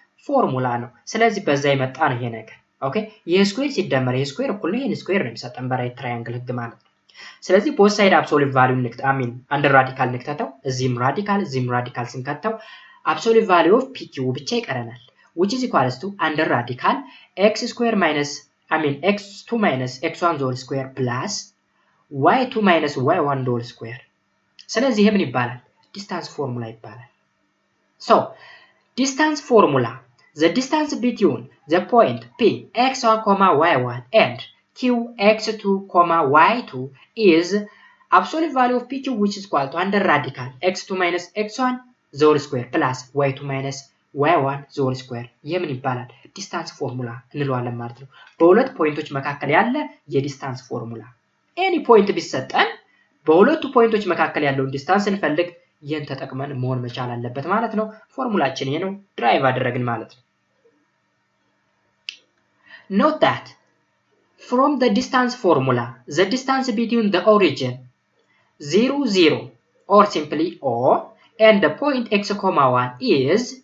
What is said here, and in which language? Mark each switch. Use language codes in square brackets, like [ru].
[am] ፎርሙላ ነው። ስለዚህ በዛ የመጣ ነው ይሄ ነገር ኦኬ ይሄ ስኩዌር ሲደመር ይሄ ስኩዌር እኩል ነው ይሄን ስኩዌር ነው የሚሰጠን በራይት ትራያንግል ህግ ማለት ነው። ስለዚህ ቦት ሳይድ አብሶሉት ቫልዩ አንደር ራዲካል ንክተተው እዚህም ራዲካል ስንከተው አብሶሉት ቫልዩ ኦፍ pq ብቻ ይቀረናል [en] which is equals to under radical x square minus x2 minus x1 whole square [am] plus y2 minus y1 whole square ስለዚህ ይሄ ምን ይባላል? ዲስታንስ ፎርሙላ ይባላል። [en] so distance formula the distance between the point p x1, y1 and q x2, y2 is absolute value of pq which is equal to under radical x2 minus x1 the whole square plus y2 minus y1 the whole square [am] የምን ይባላል? ዲስታንስ ፎርሙላ እንለዋለን ማለት ነው። በሁለት ፖይንቶች መካከል ያለ የዲስታንስ ፎርሙላ ኤኒ ፖይንት ቢሰጠን በሁለቱ ፖይንቶች መካከል ያለውን ዲስታንስ እንፈልግ ይሄን ተጠቅመን መሆን መቻል አለበት ማለት ነው። ፎርሙላችን ይሄ ነው ድራይቭ አደረግን ማለት ነው። [en] Note that from the distance formula the distance between the origin 0 or simply O and the point x, 1 is